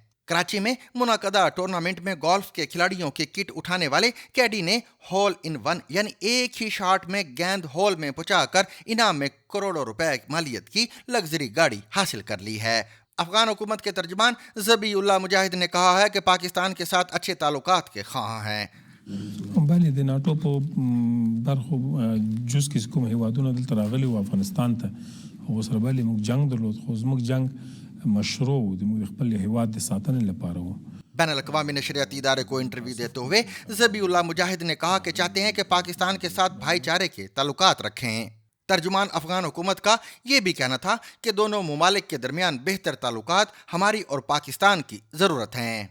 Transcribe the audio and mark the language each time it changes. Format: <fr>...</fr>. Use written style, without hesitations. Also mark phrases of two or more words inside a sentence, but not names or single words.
<ur>کراچی میں منعقدہ ٹورنامنٹ میں گولف کے کھلاڑیوں کی کٹ اٹھانے والے کیڈی نے</ur> <en>hole in one</en> <ur>یعنی ایک ہی شاٹ میں گیند ہول میں پہنچا کر انعام میں کروڑوں روپے مالیت کی لگژری گاڑی حاصل کر لی ہے. افغان حکومت کے ترجمان ذبیح اللہ مجاہد نے کہا ہے کہ پاکستان کے ساتھ اچھے تعلقات کے خواہ ہیں.</ur> <ps>بله د ناټو په برخو جز کې کوم هیوادونه دلته راغلي او افغانستان ته او سره بله موږ جنگ درلود خو زموږ جنگ مشروع د موږ خپل هیواد د ساتنې لپاره و۔</ps> <ur>بین الاقوامی نشریاتی ادارے کو انٹرویو دیتے ہوئے ذبیح اللہ مجاہد نے کہا کہ چاہتے ہیں کہ پاکستان کے ساتھ بھائی چارے کے تعلقات رکھیں. ترجمان افغان حکومت کا یہ بھی کہنا تھا کہ دونوں ممالک کے درمیان بہتر تعلقات ہماری اور پاکستان کی ضرورت ہیں.</ur>